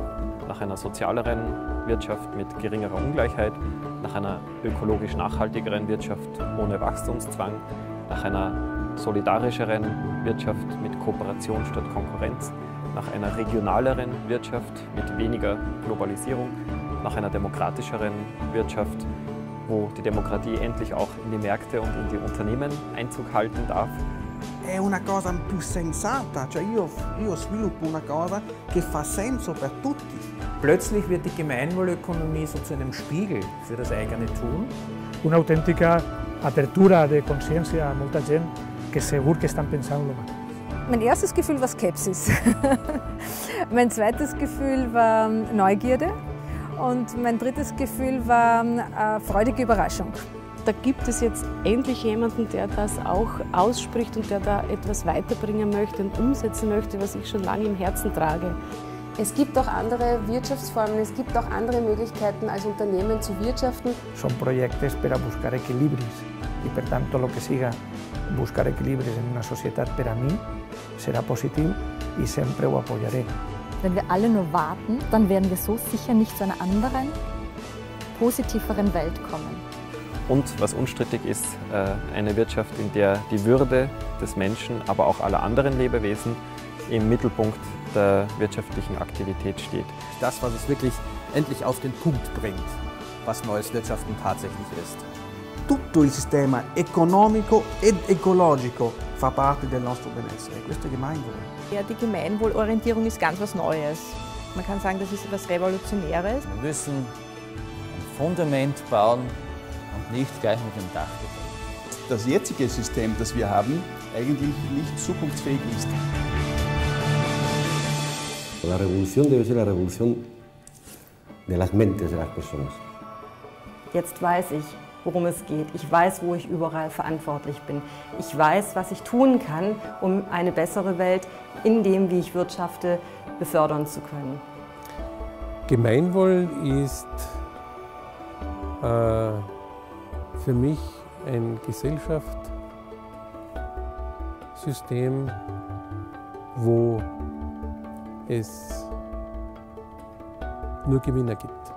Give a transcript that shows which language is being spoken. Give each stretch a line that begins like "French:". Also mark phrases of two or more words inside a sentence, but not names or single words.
German: Nach einer sozialeren Wirtschaft mit geringerer Ungleichheit, nach einer ökologisch nachhaltigeren Wirtschaft ohne Wachstumszwang, nach einer solidarischeren Wirtschaft mit Kooperation statt Konkurrenz, nach einer regionaleren Wirtschaft mit weniger Globalisierung, nach einer demokratischeren Wirtschaft, wo die Demokratie endlich auch in die Märkte und in die Unternehmen Einzug halten darf.
Italian: È una cosa più sensata, cioè io sviluppo una cosa che fa senso per tutti.
German: Plötzlich wird die Gemeinwohlökonomie so zu einem Spiegel für das eigene Tun.
Spanish: Una auténtica apertura de conciencia a
Catalan: molta gent que segur que
Spanish: están pensando lo mal.
German: Mein erstes Gefühl war Skepsis. Mein zweites Gefühl war Neugierde und mein drittes Gefühl war freudige Überraschung. Da gibt es jetzt endlich jemanden, der das auch ausspricht und der da etwas weiterbringen möchte und umsetzen möchte, was ich schon lange im Herzen trage. Es gibt auch andere Wirtschaftsformen, es gibt auch andere Möglichkeiten, als Unternehmen zu wirtschaften.
Spanish: Son proyectos para buscar equilibrios y
Catalan: per tanto
Spanish: lo que siga buscar equilibrios en una sociedad para mí será positivo y siempre lo apoyaré.
German: Wenn wir alle nur warten, dann werden wir so sicher nicht zu einer anderen, positiveren Welt kommen. Und was unstrittig ist, eine Wirtschaft, in der die Würde des Menschen, aber auch aller anderen Lebewesen im Mittelpunkt der wirtschaftlichen Aktivität steht. Das, was es wirklich endlich auf den Punkt bringt, was neues Wirtschaften tatsächlich ist.
Italian: Tutto il sistema economico ed ecologico fa parte del nostro benessere. Questo è Gemeinwohl.
German: Ja, die Gemeinwohlorientierung ist ganz was Neues. Man kann sagen, das ist etwas Revolutionäres. Wir müssen ein Fundament bauen und nicht gleich mit dem Dach beginnen. Das jetzige System, das wir haben, eigentlich nicht zukunftsfähig ist.
Spanish: La revolución debe ser la revolución de las mentes de las personas.
German: Jetzt weiß ich, worum es geht. Ich weiß, wo ich überall verantwortlich bin. Ich weiß, was ich tun kann, um eine bessere Welt in dem, wie ich wirtschafte, befördern zu können. Gemeinwohl ist für mich ein Gesellschaftssystem, wo es nur Gewinner gibt.